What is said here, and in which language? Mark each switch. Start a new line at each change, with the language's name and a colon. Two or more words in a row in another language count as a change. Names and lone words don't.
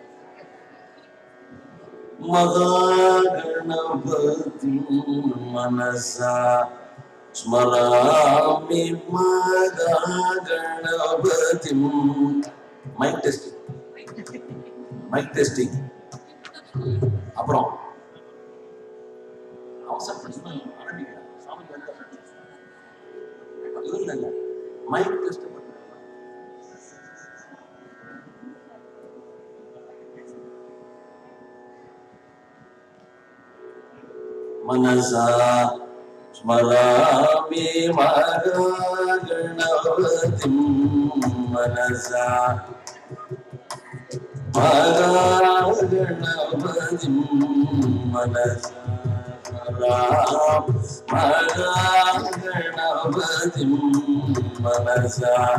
Sanskrit: महागणपति मनसा स्मरामि महागणपति.
English: Mic testing. Mic testing.
Tamil: அப்புறம் அவசரப்படுத்தி ஆரம்பிக்கிறேன். சாமி இல்லைங்க
English: mic test
Sanskrit: मनसा स्मरामि महागणपतिं मनसा महागणपतिं मनसा गणपतिं मनसा